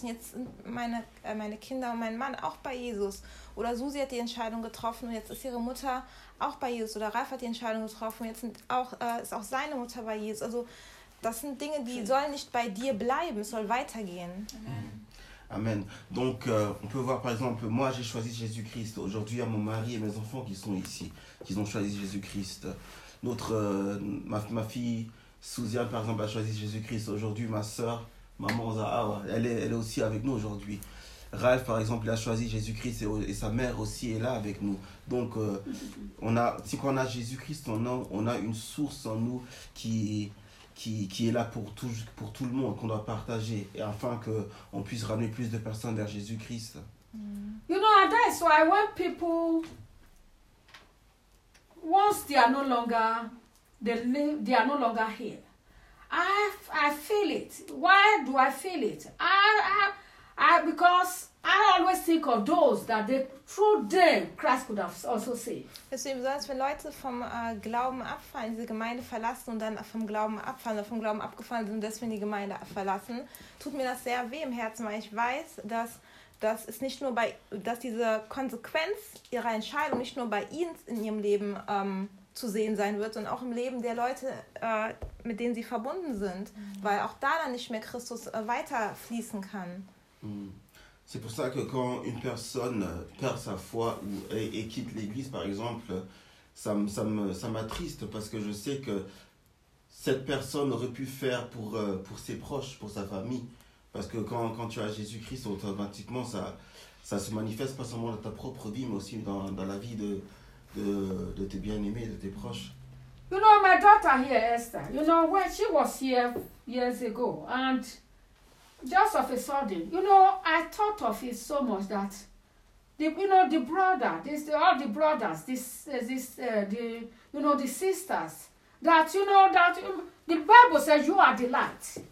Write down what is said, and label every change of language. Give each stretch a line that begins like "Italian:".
German: Und jetzt sind meine Kinder und mein Mann auch bei Jesus. Oder Susi hat die Entscheidung getroffen. Und jetzt ist ihre Mutter auch bei Jesus. Oder Ralf hat die Entscheidung getroffen. Und jetzt sind auch, ist auch seine Mutter bei Jesus. Also das sind Dinge, die sollen nicht bei dir bleiben. Es soll weitergehen. Amen. Amen.
French: Donc, on peut voir par exemple, moi j'ai choisi Jésus-Christ. Aujourd'hui, il y a mon mari et mes enfants qui sont ici, qui ont choisi Jésus-Christ. Ma fille Suzanne, par exemple, a choisi Jésus-Christ. Aujourd'hui, ma soeur, maman Zaha, elle est aussi avec nous aujourd'hui. Ralph, par exemple, il a choisi Jésus-Christ et sa mère aussi est là avec nous. Donc, on a Jésus-Christ en nous, on a une source en nous qui est là pour tout le monde, qu'on doit partager, et afin que on puisse ramener plus de personnes vers Jésus-Christ.
English: You know, and that's why when people, once they are no longer here, I feel it. Why do I feel it? I because I always think of those that they, through them Christ could have also saved.
German: Deswegen besonders wenn Leute vom Glauben abfallen, diese Gemeinde verlassen und dann vom Glauben abfallen oder vom Glauben abgefallen sind, deswegen die Gemeinde verlassen, tut mir das sehr weh im Herzen, weil ich weiß, dass es nicht nur dass diese Konsequenz ihrer Entscheidung nicht nur bei ihnen in ihrem Leben zu sehen sein wird, sondern auch im Leben der Leute, mit denen sie verbunden sind, weil auch da dann nicht mehr Christus weiter fließen kann.
French: C'est pour ça que quand une personne perd sa foi et quitte l'église, par exemple, ça m'attriste parce que je sais que cette personne aurait pu faire pour ses proches, pour sa famille. Parce que quand tu as Jésus-Christ, automatiquement, ça se manifeste pas seulement dans ta propre vie, mais aussi dans la vie de tes bien-aimés, de tes proches.
English: You know, my daughter here, Esther, you know, when she was here years ago, and just of a sudden, you know, I thought of it so much that, the brother, all the brothers, the sisters, the Bible says you are the light.